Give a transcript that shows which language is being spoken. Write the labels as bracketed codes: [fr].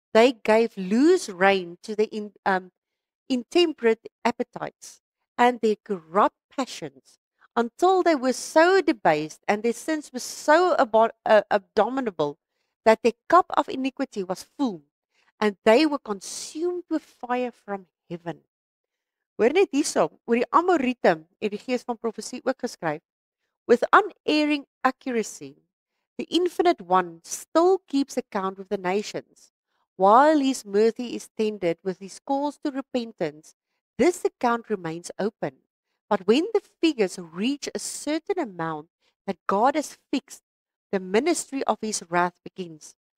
[en] They gave loose rein to their intemperate appetites and their corrupt passions until they were so debased and their sins were so abominable that their cup of iniquity was full and they were consumed with fire from heaven. [af] Hoor net hierso, oor die Amorite het die gees van profesie ook geskryf. [en] With unerring accuracy, the Infinite One still keeps account with the nations. While his mercy is tended with his calls to repentance, this account remains open. But when the figures reach a certain amount that God has fixed, the ministry of his wrath begins.